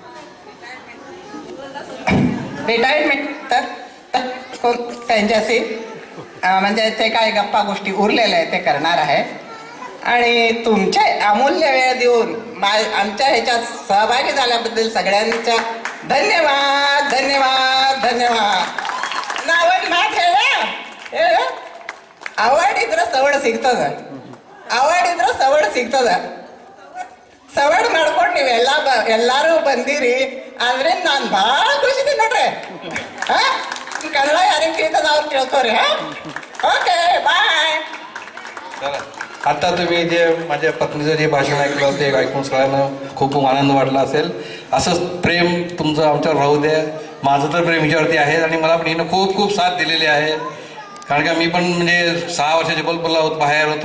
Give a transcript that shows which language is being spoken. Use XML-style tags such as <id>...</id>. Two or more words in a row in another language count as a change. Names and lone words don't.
<mr>रिटायरमेंट तर त्यांच्याशी म्हणजे ते काय गप्पा गोष्टी उरलेल्या आहे ते करणार आहे. आणि तुमचे अमूल्य वेळ देऊन आमच्या ह्याच्यात सहभागी झाल्याबद्दल सगळ्यांच्या धन्यवाद धन्यवाद धन्यवाद.</mr> <kn>नावड माठ ಹೇಳ ಅವಡಿದ್ರೆ ಸವಡ್ ಸಿಗ್ತದ, ಅವಡಿದ್ರೆ ಸವಡ್ ಸಿಗ್ತದ. ಸವಡ್ ಮಾಡ್ಕೊಂಡು ಎಲ್ಲಾರು ಬಂದಿರಿ ಆದ್ರೆ ನಾನು ಭಾಳ ಖುಷಿದ್ದೀನಿ ನೋಡ್ರಿ. ಕನ್ನಡ ಯಾರಿಗೆ ಕೇಳ್ತದ ಅವ್ರು ಕೇಳ್ತವ್ರಿ.</kn> <en>okay bye.</en> <mr>चला आता तुम्ही जे माझ्या पत्नीचं जे भाषण ऐकलं ते ऐकून सगळ्यांना खूप आनंद वाटला असेल. असंच प्रेम तुमचं आमच्यावर राहू द्या. माझं तर प्रेम हिच्यावरती आहे आणि मला पण हिनं खूप खूप साथ दिलेली आहे. कारण का मी पण म्हणजे 6 वर्ष जबलपूरला बाहेर होतो.</mr>